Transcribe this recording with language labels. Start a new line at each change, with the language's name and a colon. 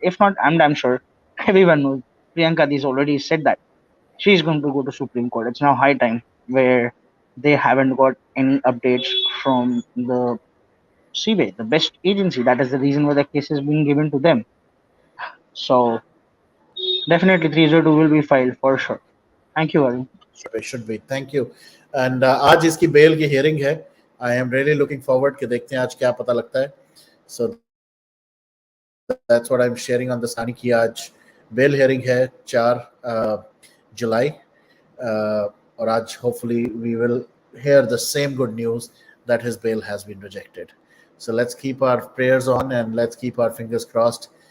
English: If not, I'm damn sure everyone knows. Priyanka has already said that she's going to go to Supreme Court. It's now high time where they haven't got any updates from the CBI, the best agency. That is the reason why the case is being given to them. So definitely 302 will be filed for sure. Thank you, Arun. should be thank you and
Hindi: आज इसकी bell की hearing है.
English: I am really looking forward
Hindi: कि देखते हैं आज क्या पता लगता है.
English: So that's what I'm sharing on the screen
Hindi: कि आज बेल हियरिंग है 4 जुलाई और आज
English: hopefully we will hear the same good news that his bail has been rejected. So let's keep our prayers on and let's keep our fingers crossed.